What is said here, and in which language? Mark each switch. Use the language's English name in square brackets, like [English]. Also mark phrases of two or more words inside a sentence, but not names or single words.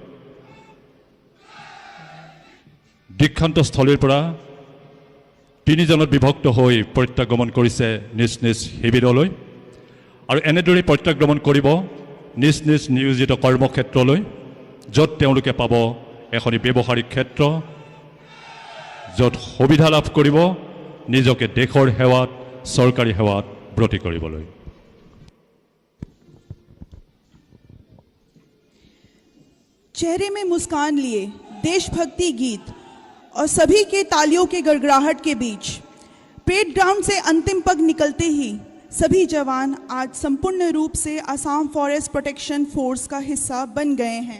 [Assamese] দীক্ষান্তস্থলীৰ পৰা তিনিজনত বিভক্ত হৈ প্ৰত্যাগমন কৰিছে নিজ নিজ শিবিৰলৈ আৰু এনেদৰে প্ৰত্যাগমন কৰিব নিজ নিজ নিয়োজিত কৰ্মক্ষেত্ৰলৈ য'ত তেওঁলোকে পাব এখনি ব্যৱহাৰিক ক্ষেত্ৰ য'ত সুবিধা লাভ কৰিব নিজকে দেশৰ সেৱাত চৰকাৰী সেৱাত ব্ৰতী কৰিবলৈ [Hindi] चेहरे में मुस्कान लिए देशभक्ति गीत और सभी के तालियों के गड़गड़ाहट के बीच परेड ग्राउंड से अंतिम पग निकलते ही सभी जवान आज संपूर्ण रूप से असम फॉरेस्ट प्रोटेक्शन फोर्स का हिस्सा बन गए हैं।